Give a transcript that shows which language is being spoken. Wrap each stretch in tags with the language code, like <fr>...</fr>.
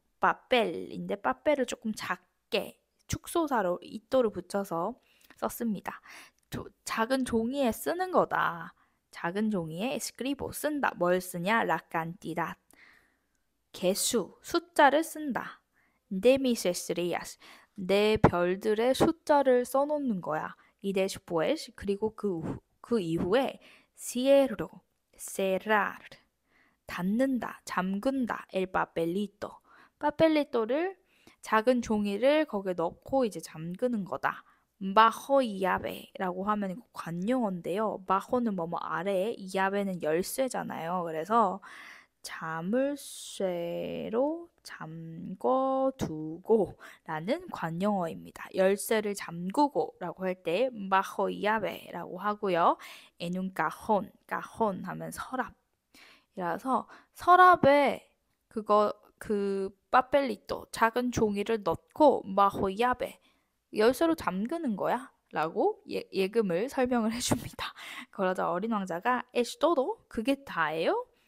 <ko>papel인데 papel을 조금 작게 축소사로 이또를 붙여서 썼습니다. 작은 종이에 쓰는 거다. 작은 종이에 escribo 쓴다. 뭘 쓰냐?</ko> <es>la cantidad.</es> <ko>개수, 숫자를 쓴다.</ko> <es>de mis estrellas.</es> <ko>내 별들의 숫자를 써놓는 거야.</ko> <es>y después</es> <ko>그리고 그 이후에</ko> <es>cierro, cerrar.</es> <ko>닫는다, 잠근다, el papelito. papelito를 작은 종이를 거기에 넣고 이제 잠그는 거다. bajo llave라고 하면 이거 관용어인데요. bajo는 뭐뭐 아래에, llave는 열쇠잖아요. 그래서 자물쇠로 잠궈두고 라는 관용어입니다. 열쇠를 잠그고 라고 할 때 bajo llave라고 하고요.</ko> <es>en un cajón,</es> <ko>cajón 하면 서랍. 이라서 서랍에 그 빠펠리토 작은 종이를 넣고</ko> <es>bajo llave</es> <ko>열쇠로 잠그는 거야 라고 예금을 설명을 해줍니다. 그러자 어린 왕자가</ko> <es>es todo?</es> <ko>그게 다예요?</ko>